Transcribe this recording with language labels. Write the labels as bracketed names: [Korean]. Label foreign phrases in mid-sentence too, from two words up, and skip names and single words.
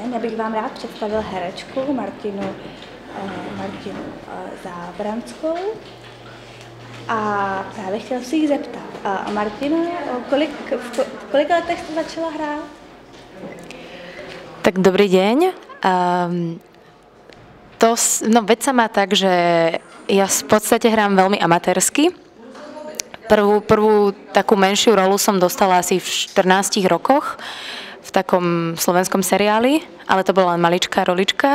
[Czech] Já bych vám rád představil herečku Martinu Zábrandskou. A právě chtěla se jí zeptat. Martino, v kolika letech jste začala hrát? [Slovak] Tak dobrý deň. Vec sa má tak, že ja v podstate hrám veľmi amatérsky. Prvú takú menšiu rolu som dostala asi v 14 rokoch v takom slovenskom seriáli, ale to bola len maličká rolička.